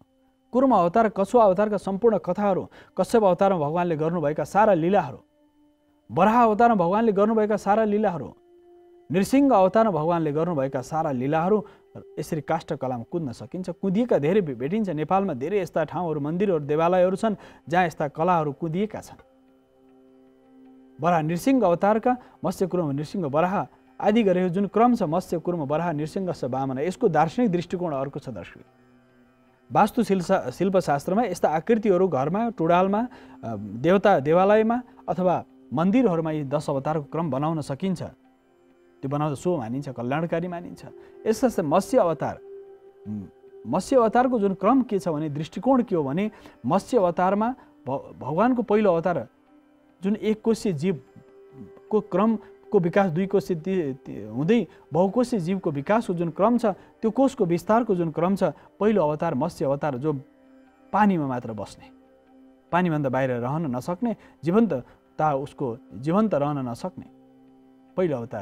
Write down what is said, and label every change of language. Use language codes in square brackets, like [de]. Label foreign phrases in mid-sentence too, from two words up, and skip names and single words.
[ne] कुर्म अवतार, कछुवा अवतारका सम्पूर्ण कथाहरू, कश्यप अवतारमा भगवानले गर्नुभएका सारा लीलाहरू, वराह अवतारमा भगवानले गर्नुभएका सारा लीलाहरू, नृसिंह अवतारमा भगवानले गर्नुभएका सारा लीलाहरू यसरी काष्ठकलामा कुद्न सकिन्छ। कुदिएका धेरै भेटिन्छ। नेपालमा धेरै यस्ता ठाउँहरू, मन्दिरहरू, देवालयहरू छन् जहाँ यस्ता कलाहरू कुदिएका छन्। वराह नृसिंह अवतारका मत्स्य, कुर्म, नृसिंह, वराह आदि गरेको जुन क्रम छ, मत्स्य, कुर्म, वराह, नृसिंह, वामन, यसको दार्शनिक दृष्टिकोण अर्को छ दर्शक। वास्तु शिल्पशास्त्रमा यस्ता आकृतिहरू घरमा, टुडालमा, देवालयमा अथवा मन्दिरहरूमा यी 10 अवतारको क्रम बनाउन सकिन्छ। त्यो बनाउँदा सो मानिन्छ, कल्याणकारी मानिन्छ। यसै मत्स्य अवतारको जुन क्रम के छ भने, दृष्टिकोण के हो भने, मत्स्य अवतारमा भगवानको पहिलो अवतार जुन एक कोशीय जीवको क्रमको विकास, 2 कोशीय हुँदै बहुकोशीय जीवको विकासको जुन क्रम छ, त्यो कोषको विस्तारको जुन क्रम छ, पहिलो अवतार मत्स्य अवतार जो पानीमा मात्र बस्ने, पानीभन्दा बाहिर रहन नसक्ने, उसको जीवन्त रहन नसक्ने पहिलो अवतार।